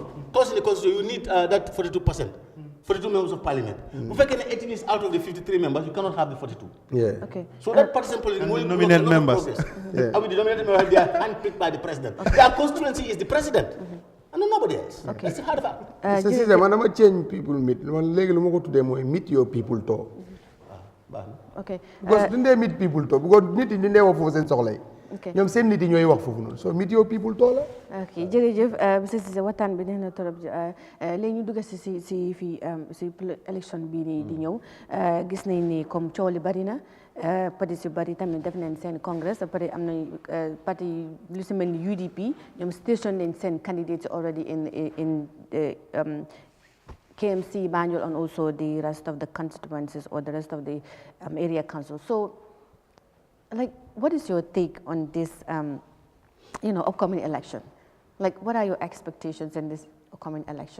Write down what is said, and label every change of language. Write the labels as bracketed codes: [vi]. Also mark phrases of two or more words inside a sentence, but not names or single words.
[en] Because in the constitution you need that 42%. 42 members of parliament. If 18 is out of the 53 members, you cannot have the 42. Yeah. Okay. So that partisan politics and the nominate members. Yeah. I mean, the nominate members, they are handpicked by the president. Their constituency is the president. And nobody else. Okay. That's the hard fact. Mr. [wo] Cissé, man dama [en] change people meet. [wo] Man léegi lu ma ko tuddee mooy [en] meet your people talk. Okay. Because [wo] duñ dee [en] meet people talk. [wo] Because nit yi ñu dee wax foofu seen soxla yi. [en] Okay. [wo] ñoom seen nit yi ñooy wax foofu noonu. [en] So meet your people talk la. [wo] ok jërëjëf monsieur Cissé waxtaan bi neex na trop léegi ñu dugg si fii si élection bii nii di ñëw gis nañ ni comme coow li bari na parti si bari tamit def nañ seen congrès après am na parti lu si mel ni UDP ñoom station nañ seen candidates [en] already in KMC Banjul and also the rest of the constituencies or the rest of the area council. So like what is your take on this upcoming election? Like, what are your expectations in this upcoming election?